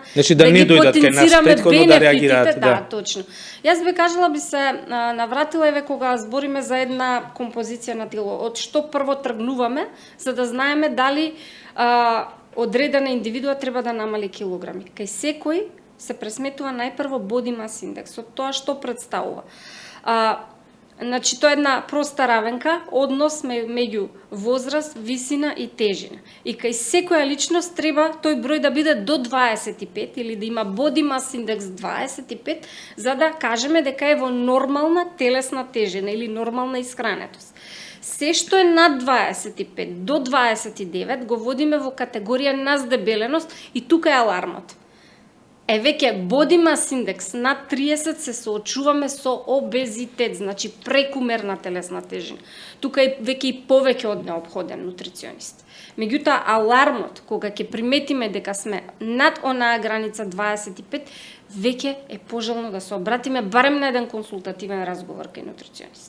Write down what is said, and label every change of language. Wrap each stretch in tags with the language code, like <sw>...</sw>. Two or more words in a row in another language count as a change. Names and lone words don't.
<mk>значи, да не дојдат кај нас претходно да реагираат. Да, точно. Јас би кажала, би се навратила, еве, кога збориме за една композиција на тело, од што прво тргнуваме, за да знаеме дали одредена индивидуа треба да намали килограми. Кај секој се пресметува најпрво</mk> <en>body mass</en> <mk>индексот, тоа што представува. Значи, тоа е една проста равенка, однос меѓу возраст, висина и тежина. И кај секоја личност треба тој број да биде до 25 или да има</mk> <en>body mass</en> <mk>индекс 25, за да кажеме дека е во нормална телесна тежина или нормална исхранетост. Се што е над 25 до 29 го водиме во категорија на здебеленост и тука е алармот. Веќе</mk> <en>body mass</en> <mk>индекс над 30 се соочуваме со обезитет, значи прекумерна телесна тежина. Тука е веќе и повеќе од неопходен нутриционист. Меѓутоа, алармот, кога ќе приметиме дека сме над онаа граница 25, веќе е пожелно да се обратиме барем на еден консултативен разговор кај нутриционист.</mk>